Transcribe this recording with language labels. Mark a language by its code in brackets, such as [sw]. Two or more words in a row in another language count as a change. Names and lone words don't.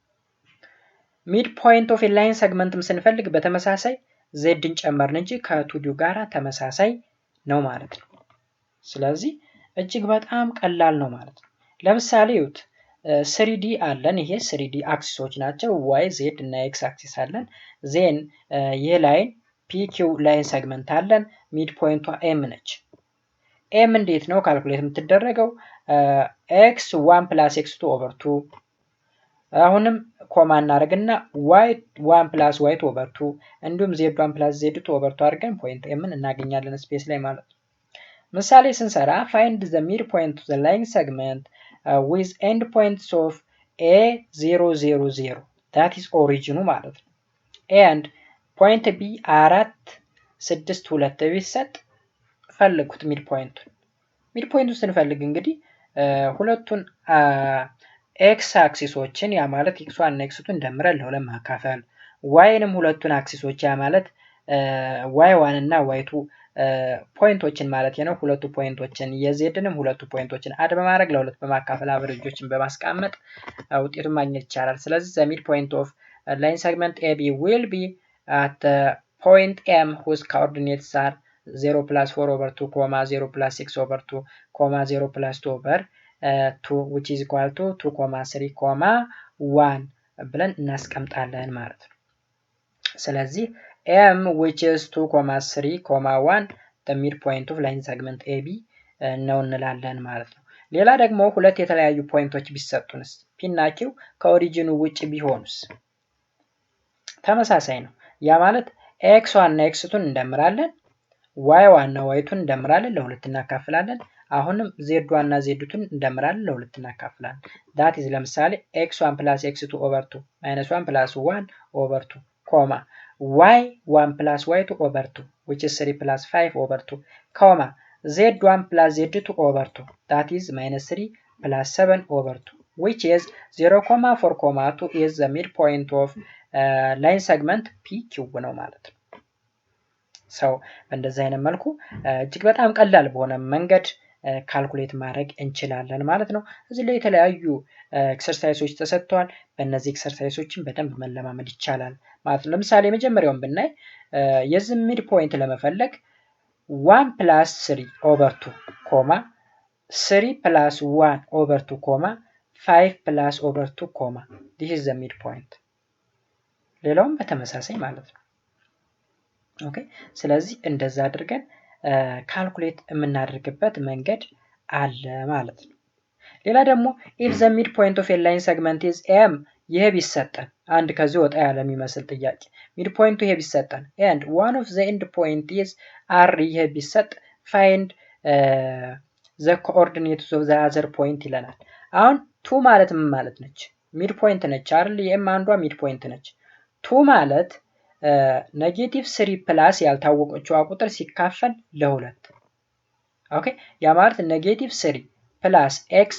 [en] mid point of line segment [am] ስንፈልግ በተመሳሳይ ዜድን ጨመርን እንጂ ከቱዲው ጋራ ተመሳሳይ ነው ማለት ነው። ስለዚህ እጅግ በጣም ቀላል ነው ማለት ነው። ለምሳሌ ይሁት 3D አለን። ይሄ 3D አክሲሶች ናቸው። y z እና x አክሲስ አለን። ዜን ይሄ ላይን PQ [en] line segment [am] አለን። ሚድ ፖይንቷ m ነች። m እንዴት ነው ካልኩሌት የምትደረገው? [en] x1 plus x2 over 2 [am] አሁንም ኮማ እናደርግና [en] y1 plus y2 over 2 እንዲሁም z1 [am] plus z2 over 2 አድርገን ፖይንት m እናገኛለን ስፔስ ላይ ማለት ነው። ምሳሌ ስንሰራ [en] find the midpoint of the line segment with endpoints of a0 0 0 that is origin [am] ማለት ነው [en] and point b 4 6 2 [am] ቢሰጥ ፈልጉት ሚድ ፖይንቱን ስንፈልግ እንግዲህ ሁለቱን ኤክስ አክሲሶችን ያ ማለት x1 እና x2 እንደምረን ለሁለት ማካፈል yንም ሁለቱን አክሲሶች ያ ማለት y1 እና y2 ፖይንቶችን ማለት ነው ሁለቱ ፖይንቶችን የዜድንም ሁለቱ ፖይንቶችን አድ በማድረግ ለሁለት በማካፈል አቨሬጆችን በማስቀመጥ ውጤቱን ማግኘት ይቻላል። ስለዚህ [en] the midpoint of line segment AB will be at the point M whose coordinates are 0 plus 4 over 2, 0 plus 6 over 2, 0 plus 2 over 2 which is equal to 2, 3, [am] 1 ብለን እናስቀምጣለን ማለት ነው። ስለዚህ [en] M which is 2, 3, 1 the midpoint of line segment AB [am] ነው እንላለን ማለት ነው። ሌላ ደግሞ ሁለት የተለያዩ ፖይንቶች ቢሰጡንስ P እና Q ከኦሪጂኑ ውጪ ቢሆኑስ? ተመሳሳይ ነው። ያ ማለት x1 እና x2ን እንደምራለን y1 እና y2ን እንደምራለን ለሁለት እናካፍላለን። አሁንም z1 እና z2ን እንደምራለን ለሁለት እናካፍላለን። [en] that is [am] ለምሳሌ [en] x1 plus x2 over 2 minus 1 plus 1 over 2 y1 plus y2 over 2 which is 3 plus 5 over 2 z1 plus z2 over 2 that is minus 3 plus 7 over 2 which is 0, 4, 2 is the midpoint of line [am] segment PQ ነው ማለት ነው። ሰው በእንደዚህ አይነት መልኩ እጅግ በጣም ቀላል በሆነ መንገድ ካልኩሌት ማድረግ እንችላለን ማለት ነው። እዚህ ላይ የተለያዩ ኤክሰርሳይሶች ተሰጥተዋል። በእነዚህ ኤክሰርሳይሶችን በደንብ መለማመድ ይቻላል ማለት ነው። ለምሳሌ መጀመሪያውን ብናይ የዚህ ሚድ ፖይንት ለመፈለግ [en] 1 plus 3 over 2, 3 plus 1 over 2, 5 plus over 2 comma. This is the midpoint. [am] ሌላውም በተመሳሳይ ማለት ነው። ኦኬ ስለዚህ እንደዛ አድርገን ካልኩሌት የምናደርግበት መንገድ አለ ማለት ነው። ሌላ ደግሞ [en] if the midpoint of a line segment is m [am] ይሄ ቢሰጠን አንድ ከዚህ ወጣ ያለ የሚመስል ጥያቄ ሚድፖይንቱ ይሄ ቢሰጠን [en] and one of the end point is r [am] ይሄ ቢሰጥ [en] find the coordinates of the other point [am] ይለናል። አሁን 2 ማለት ምን ማለት ነች? ሚድፖይንት ነች አይደል? የም አንዷ ሚድፖይንት ነች። 2 ማለት ኔጌቲቭ 3 ፕላስ ያልታወቀችው ቁጥር ሲካፈል ለ2 ኦኬ ያ ማለት ኔጌቲቭ 3 ፕላስ ኤክስ